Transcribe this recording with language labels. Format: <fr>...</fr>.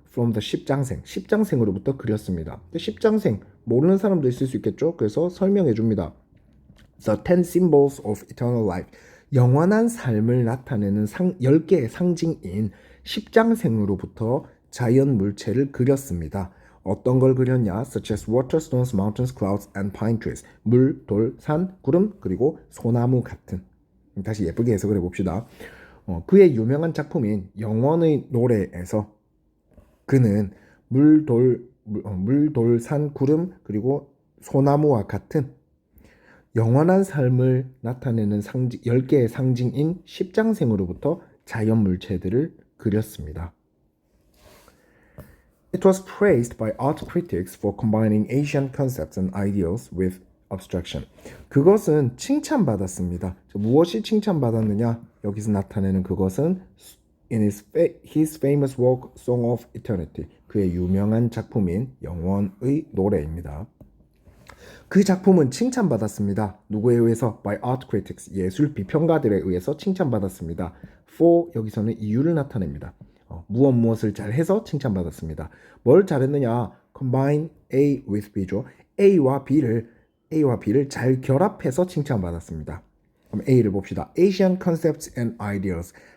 <en>From the</en> <ko>십장생, 십장생으로부터 그렸습니다. 십장생, 모르는 사람도 있을 수 있겠죠. 그래서 설명해 줍니다.</ko> <en>The 10 symbols of eternal life,</en> <ko>영원한 삶을 나타내는 10개의 상징인 십장생으로부터 자연 물체를 그렸습니다. 어떤 걸 그렸냐?</ko> <en>Such as water, stones, mountains, clouds, and pine trees.</en> <ko>물, 돌, 산, 구름, 그리고 소나무 같은. 다시 예쁘게 해석을 해봅시다. 그의 유명한 작품인 영원의 노래에서 그는 물, 돌, 산, 구름, 그리고 소나무와 같은 영원한 삶을 나타내는 10개의 상징인 십장생으로부터 자연 물체들을 그렸습니다.</ko> <en>It was praised by art critics for combining Asian concepts and ideals with abstraction.</en> <ko>그것은 칭찬받았습니다. 무엇이 칭찬받았느냐? 여기서 나타내는 그것은</ko> <en>in his famous work Song of Eternity,</en> <ko>그의 유명한 작품인 영원의 노래입니다. 그 작품은 칭찬받았습니다. 누구에 의해서?</ko> <en>By art critics,</en> <ko>예술 비평가들에 의해서 칭찬받았습니다. For, 여기서는 이유를 나타냅니다. 무엇을 잘해서 칭찬받았습니다. 뭘 잘했느냐?</ko> <en>Combine A with B</en> <ko>죠. A와 B를 잘 결합해서 칭찬받았습니다. 그럼 A를 봅시다.</ko> <en>Asian concepts and ideals.</en>